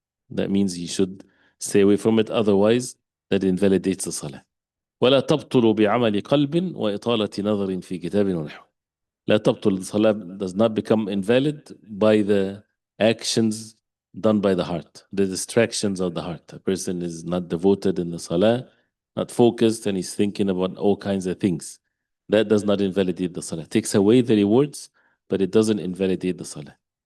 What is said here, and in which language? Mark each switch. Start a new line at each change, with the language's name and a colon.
English: That means he should stay away from it, otherwise that invalidates the salah.
Arabic: ولا تبطل بعمل قلب وإطالة نظر في كتاب ونحو. لا تبطل,
English: the salah does not become invalid by the actions done by the heart, the distractions of the heart. A person is not devoted in the salah, not focused, and he's thinking about all kinds of things. That does not invalidate the salah. It takes away the rewards, but it doesn't invalidate the salah.